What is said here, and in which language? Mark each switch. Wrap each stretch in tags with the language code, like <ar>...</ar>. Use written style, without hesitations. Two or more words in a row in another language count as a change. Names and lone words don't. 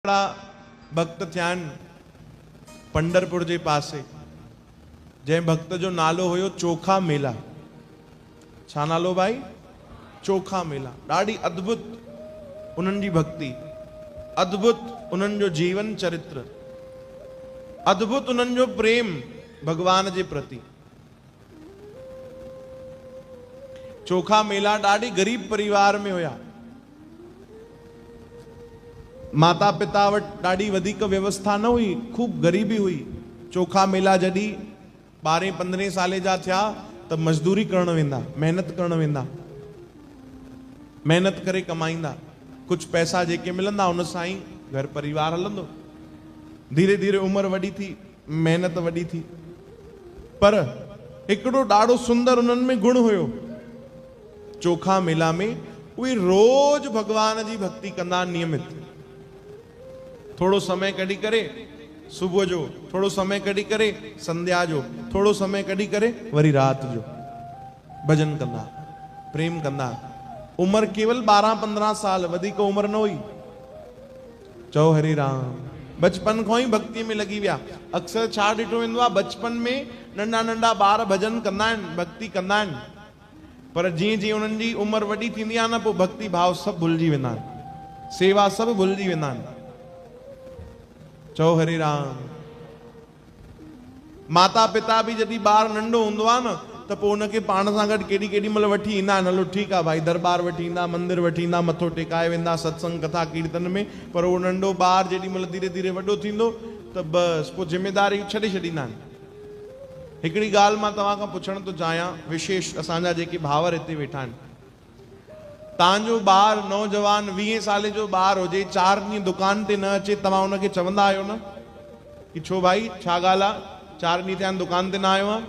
<sd>भक्त थियान पंडरपुर जे पासे जै भक्त जो नालो हुयो चोखा मेला। छा नालो भाई? चोखा मेला। ॾाढी अद्भुत उन्हनि जी भक्ति, अद्भुत उन्हनि जो जीवन चरित्र, अद्भुत उन्हनि जो प्रेम भगवान जे प्रति। चोखा मेला ॾाढी गरीब परिवार में हुया। माता पिता वट ॾाढी वधीक व्यवस्था न हुई, खूब गरीबी हुई। चोखा मेला जॾहिं 12-15 साले जा थिया त मजदूरी करण वेंदा, मेहनत करण वेंदा, मेहनत करे कमाईंदा। कुछ पैसा जेके मिलंदा उन सां ई घर परिवार हलंदो। धीरे धीरे उम्र वॾी थी, मेहनत वॾी थी, पर हिकिड़ो ॾाढो सुंदर उन्हनि में गुण हुयो। चोखा मेला में उहे रोज भगवान जी भक्ति कंदा नियमित। थोड़ो समय कढी करे सुबह जो, थोड़ो समय कढी करे संध्या जो, थोड़ो समय कढी करे वरी रात जो भजन कंदा, प्रेम कंदा। उम्र केवल 12-15 साल, वधीक उम्र न हुई। चओ हरे राम। बचपन खां ही भक्ति में लगी विया। अक्सर छा ॾिठो वेंदो आहे, बचपन में नंढा नंढा ॿार भजन कंदा आहिनि, भक्ति कंदा आहिनि, पर जीअं जीअं उन्हनि जी उम्र वॾी थींदी आहे न, पोइ भक्ति भाव सभु भुलिजी वेंदा आहिनि, सेवा सभु भुलिजी वेंदा आहिनि। चओ हरे राम। माता पिता भी जॾहिं ॿार नंढो हूंदो आहे न, त पोइ उनखे पाण सां गॾु केॾी महिल वठी ईंदा आहिनि। हलो ठीकु आहे भाई, दरबार वठी ईंदा, मंदिर वठी ईंदा, मथो टेकाए वेंदा सत्संग कथा कीर्तन में। पर उहो नंढो ॿार जेॾी महिल धीरे धीरे वॾो थींदो त बसि पोइ ज़िम्मेदारी छॾे छॾींदा आहिनि। हिकिड़ी ॻाल्हि मां तव्हां खां पुछण थो चाहियां, विशेष असांजा जेके भावर हिते वेठा आहिनि, तव्हांजो ॿार नौजवान 20 साले जो ॿार हुजे, 4 ॾींहं दुकान ते न अचे, तव्हां उनखे चवंदा आहियो न कि छो भाई छा ॻाल्हि आहे, 4 ॾींहं थिया आहिनि दुकान ते न आयो आहे?</sd>